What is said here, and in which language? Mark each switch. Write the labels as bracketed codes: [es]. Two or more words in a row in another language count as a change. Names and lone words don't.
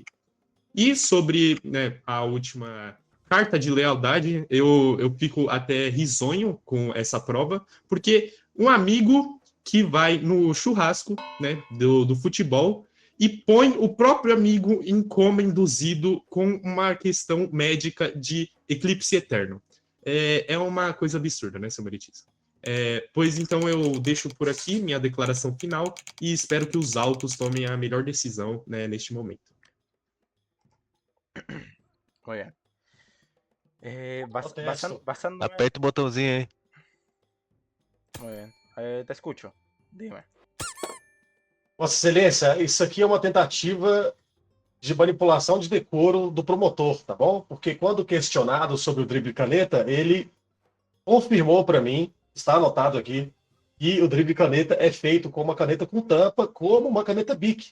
[pt] E sobre, né, a última carta de lealdade, eu fico até risonho com essa prova, porque um amigo que vai no churrasco, né, do futebol e põe o próprio amigo em coma induzido com uma questão médica de eclipse eterno. É uma coisa absurda, né, seu meritíssimo? Pois então eu deixo por aqui minha declaração final e espero que os autos tomem a melhor decisão, né, neste momento. [es] Muy bien. Protesto. Basándome. [pt] Aperta o botãozinho aí. [es] Muy bien. Te escucho. Dime. [pt] Vossa Excelência, isso aqui é uma tentativa de manipulação de decoro do promotor, tá bom? Porque quando questionado sobre o drible caneta, ele confirmou para mim, está anotado aqui, que o drible caneta é feito com uma caneta com tampa, como uma caneta Bic.